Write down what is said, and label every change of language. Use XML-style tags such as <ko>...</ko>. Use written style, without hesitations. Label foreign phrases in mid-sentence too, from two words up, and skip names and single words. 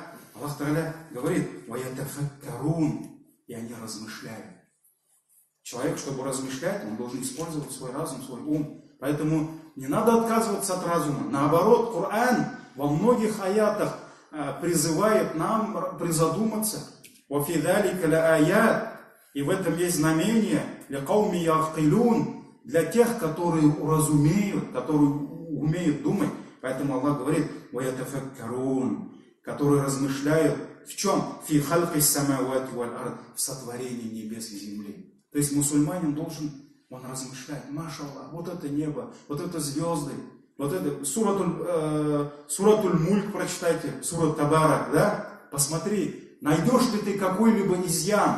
<ar>الله تعالى</ar> <ru>говорит, «Ваятафаккарун», и они размышляют. Человек, чтобы размышлять, он должен использовать свой разум, свой ум. Поэтому не надо отказываться от разума. Наоборот, Коран во многих аятах призывает нам призадуматься.</ru> <ar>«وفي ذلك لآيات»,</ar> <ru>и в этом есть знамение</ru> <ar>«لقوم يعقلون»,</ar> <ru>для тех, которые уразумеют, которые умеют думать. Поэтому Аллах говорит «Ваятафаккарун», которые размышляют в чем?</ru> <ar>في خلق السماوات والأرض,</ar> <ru>в сотворении небес и земли. То есть мусульманин должен, он размышляет, машаллах, вот это небо, вот это звезды, вот это</ru> <ar>سورة الملك</ar> <ru>прочитайте, сурат Табарак, да? Посмотри, найдешь ли ты какой-либо изъян?</ru>